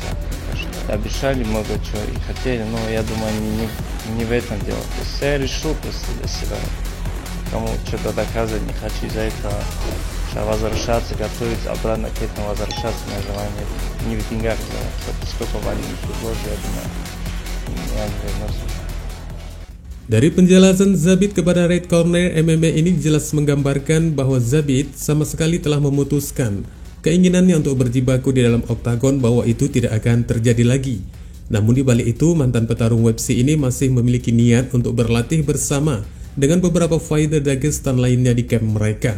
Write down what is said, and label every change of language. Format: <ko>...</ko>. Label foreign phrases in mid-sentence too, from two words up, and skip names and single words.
<ru>Обещали много чего и хотели, но я думаю, не в этом дело. То есть я решил просто для себя, кому что-то доказывать не хочу, из-за этого возвращаться, готовиться, обратно к этому возвращаться, на желание не в деньгах, сколько валюты предложу, я думаю, я не вернусь.</ru> <id>Dari penjelasan Zabit kepada Red Corner MMA ini jelas menggambarkan bahwa Zabit sama sekali telah memutuskan keinginannya untuk berjibaku di dalam oktagon bahwa itu tidak akan terjadi lagi. Namun di balik itu mantan petarung UFC ini masih memiliki niat untuk berlatih bersama dengan beberapa fighter Dagestan lainnya di camp mereka.</id>